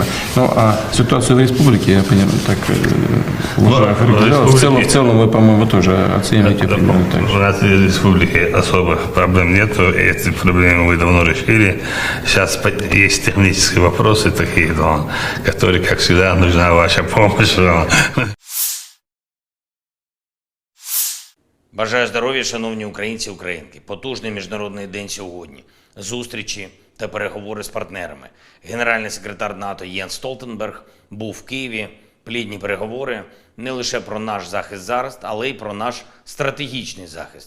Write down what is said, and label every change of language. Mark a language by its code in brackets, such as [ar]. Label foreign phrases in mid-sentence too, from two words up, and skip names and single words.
[ru] Ну, а ситуацию в республике, я понимаю, так уже в целом вы, по-моему, тоже оцениваете примерно так же. У нас в республике особых проблем нету, эти проблемы мы давно решили. Сейчас есть технические вопросы такие, которые, как всегда, нужна ваша помощь. [uk] Бажаю здоров'я, шановні українці і українки. Потужний міжнародний день сьогодні. Зустрічі та переговори з партнерами. Генеральний секретар НАТО Єнс Столтенберг був в Києві. Плідні переговори не лише про наш захист зараз, але й про наш стратегічний захист.